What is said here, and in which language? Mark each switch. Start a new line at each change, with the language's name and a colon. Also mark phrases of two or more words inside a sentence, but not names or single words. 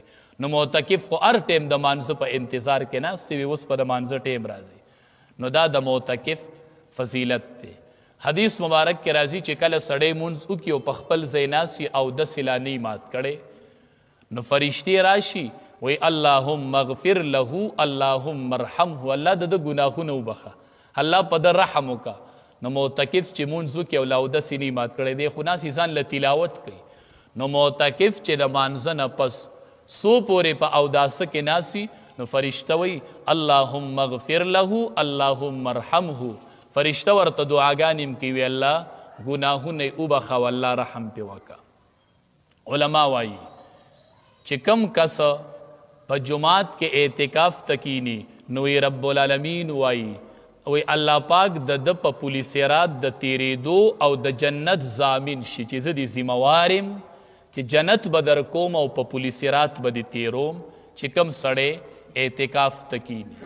Pashto: نو معتکف خو هر ټیم د مانځه په انتظار کې ناست وي، اوس په د مانځه ټیم راځي، نو دا د معتکف فضیلت دی. حدیث مبارک کې راځي چې کله سړی مونځ وکړي او په خپل ځای ناست او داسې لا نه مات کړی نو فرشتي راشي وی
Arabic: اللهم اغفر له اللهم ارحمه،
Pashto: الله د ګناهونه وبخه، الله په د رحم وکا. نو معتکف چې مونځ وکړي او لاودس یې مات کړی دی خو ناسې ځان له تلاوت کوي. نو معتکف چې د مانځه نه پس څو پورې په اوداسه کې ناسي نو فرشته وی
Arabic: اللهم اغفر له اللهم ارحمه،
Pashto: فرشته ورته دعاګانې م کوي الله ګناهونه یې وبخه او الله رحم پې وکړه. علما وایي چې کم کس په جماعت کې اعتکاف تکینی نو
Arabic: رب العالمین
Pashto: وایي وی الله پاک د په پولیسرات د تیریدو او د جنت ضامن شي چې زه دې ذموارم چې جنت به در کوم او په پولیسرات به دې تیروم چې کم سړی اعتکاف تکینی.